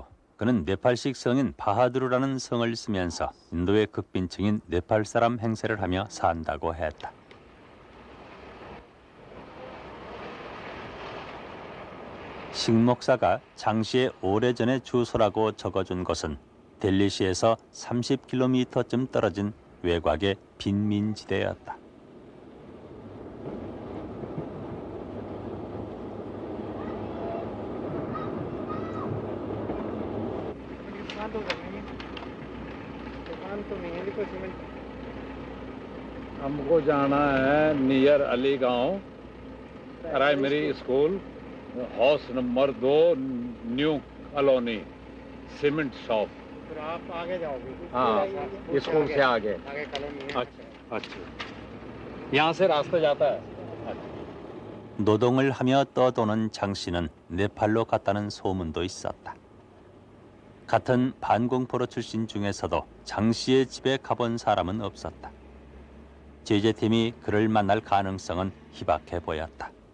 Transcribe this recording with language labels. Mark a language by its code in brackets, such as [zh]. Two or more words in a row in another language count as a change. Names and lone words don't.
[ko] 그는 네팔식 성인 바하두르라는 성을 쓰면서 인도의 극빈층인 네팔 사람 행세를 하며 산다고 했다. 식 목사가 장 씨의 오래전의 주소라고 적어준 곳은 델리시에서 30km쯤 떨어진 외곽의 빈민지대였다. [hi] हमको जाना है [en] near Aligaon primary school house number 2 new colony cement shop [hi] आप आगे जाओगे? हाँ स्कूल से आगे अच्छा यहाँ से रास्ता जाता है [ko] 노동을 하며 떠도는 장 씨는 네팔로 갔다는 소문도 있었다. 같은 반공포로 출신 중에서도 장 씨의 집에 가본 사람은 없었다. 취재팀이 그를 만날 가능성은 희박해 보였다.